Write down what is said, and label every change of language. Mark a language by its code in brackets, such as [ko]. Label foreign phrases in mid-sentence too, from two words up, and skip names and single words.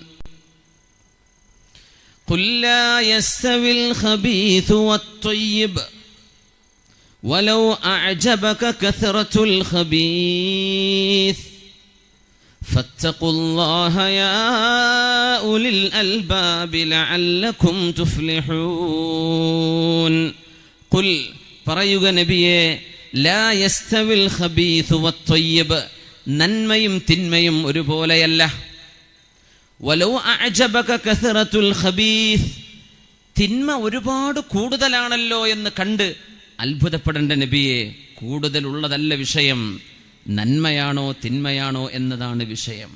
[ar] قل لا يستوي الخبيث والطيب ولو أعجبك كثرة الخبيث فاتقوا الله يا أولي الألباب لعلكم تفلحون. [ml] قل പറയുക നബിയേ, [ar] لا يستوي الخبيث والطيب, [ml] നന്മയും തിന്മയും ഒരുപോലെയല്ല. [ar] ولو أعجبك كثرة الخبيث, [ml] തിന്മ ഒരുപാട് കൂടുതലാണല്ലോ എന്ന് കണ്ട് അത്ഭുതപ്പെടേണ്ട നബിയെ, കൂടുതലുള്ളതല്ല വിഷയം, നന്മയാണോ തിന്മയാണോ എന്നതാണ് വിഷയം.